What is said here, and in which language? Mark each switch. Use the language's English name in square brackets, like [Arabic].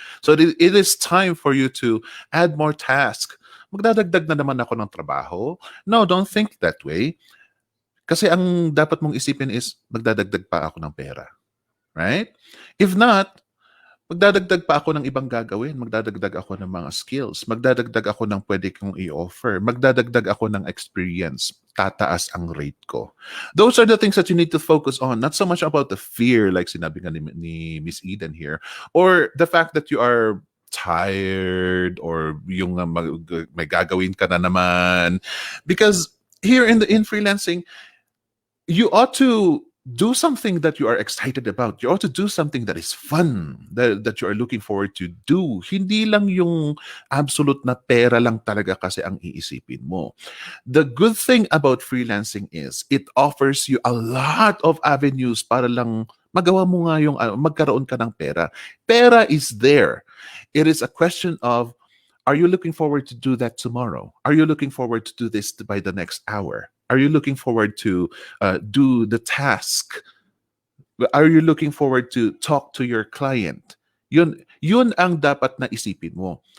[English] So it is time for you to add more tasks. [Filipino] Magdadagdag na naman ako ng trabaho. [English] No, don't think that way. [Filipino] Kasi ang dapat mong isipin is, magdadagdag pa ako ng pera. Right? [English] If not, [Filipino] magdadagdag pa ako ng ibang gagawin. Magdadagdag ako ng mga skills. Magdadagdag ako ng pwede kong i-offer. Magdadagdag ako ng experience. Tataas ang rate ko. [English] Those are the things that you need to focus on. Not so much about the fear, like [Filipino] sinabi nga ni Miss Eden [English] here, or the fact that you are tired or [Filipino] yung may gagawin ka na naman. [English] Because here in freelancing, you ought to do something that you are excited about. You ought to do something that is fun, that you are looking forward to do. [Filipino] Hindi lang yung absolute na pera lang talaga kasi ang iisipin mo. [English] The good thing about freelancing is it offers you a lot of avenues [Filipino] para lang magawa mo nga yung magkaroon ka ng pera. [English] Pera is there. It is a question of, are you looking forward to do that tomorrow? Are you looking forward to do this by the next hour? Are you looking forward to do the task? Are you looking forward to talk to your client? [Filipino] Yun ang dapat na isipin mo.